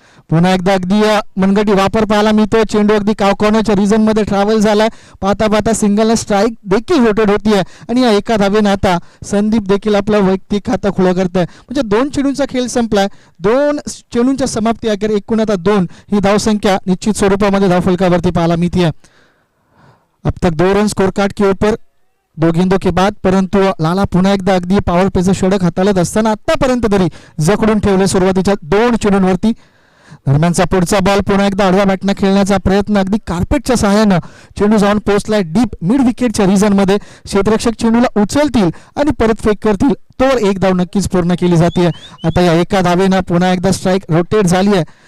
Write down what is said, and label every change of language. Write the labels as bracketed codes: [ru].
[mr] पुन्हा एकदा अगदी मनगटी वापर पाहायला मिळतोय. चेंडू अगदी कॉर्नरच्या रिजन मध्ये ट्रॅव्हल झालाय. पाहता पाहता सिंगल स्ट्राईक देखील रोटेट होतीये आणि या एका धावेनं आता संदीप देखील आपलं वैयक्तिक खातं खुलं करतंय. म्हणजे 2 चेंडूंचा खेळ संपलाय. 2 चेंडूंच्या समाप्ती अखेर एकूण आता 2 ही धावसंख्या निश्चित स्वरूपामध्ये धावफलकावरती पाहायला मिळते. [hi] अब तक 2 रन स्कोर कार्ड के ऊपर 2 गेंदों के बाद. [mr] परंतु लाला पुन्हा एकदा अगदी पॉवर प्लेचं षटक हाताळत असताना आतापर्यंत तरी जखडून ठेवले सुरुवातीच्या 2 चेंडूंवरती. दरम्यानचा पुढचा बॉल पुन्हा एकदा आडव्या बॅटनं खेळण्याचा प्रयत्न. अगदी कार्पेटच्या सहाय्यानं चेंडू जाऊन पोहोचलाय डीप मिड विकेटच्या रिजन मध्ये. क्षेत्ररक्षक चेंडूला उचलतील आणि परत फेक करतील तोवर एक धाव नक्कीच पूर्ण केली जाते. आता या एका धावेनं पुन्हा एकदा स्ट्राईक रोटेट झाली आहे